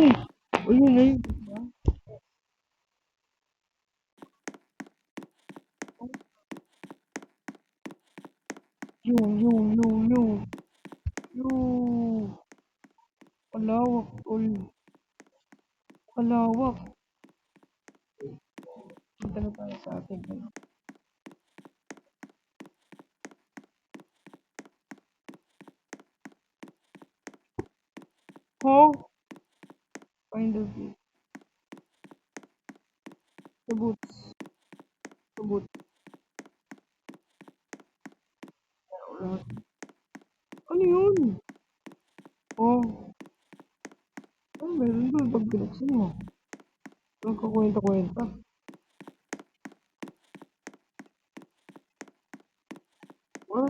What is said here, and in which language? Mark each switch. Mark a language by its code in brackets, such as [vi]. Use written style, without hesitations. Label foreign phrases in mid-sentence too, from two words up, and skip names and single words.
[tl] Ayun, ayun. Yung, yung. Yung. Palawak, tol. Palawak. Punta na tayo sa ating ano. How? [en] Find the view. The boots. The boots. [tl] Wala. Ano yun? Oh. Ano meron doon pag binuksan mo? Nagkakwenta-kwenta. What?